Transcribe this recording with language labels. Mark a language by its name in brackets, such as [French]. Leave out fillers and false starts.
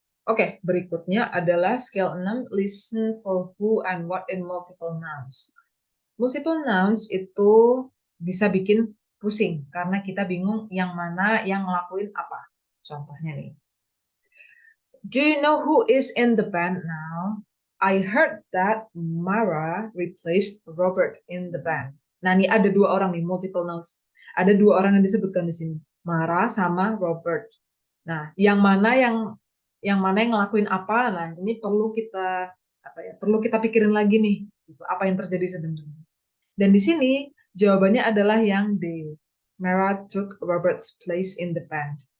[Indonesian] Oke, berikutnya adalah [English] scale 6, listen for who and what in multiple nouns. [Indonesian] Multiple nouns itu bisa bikin pusing karena kita bingung yang mana yang ngelakuin apa. Contohnya nih. [English] Do you know who is in the band now? I heard that Mara replaced Robert in the band. [Indonesian] Nah, ini ada dua orang nih, multiple nouns. Ada dua orang yang disebutkan di sini, Mara sama Robert. Nah, yang mana yang ngelakuin apa? Nah, ini perlu kita perlu kita pikirin lagi nih, gitu, apa yang terjadi sebenarnya. Dan di sini jawabannya adalah yang D. [English] Mara took Robert's place in the band.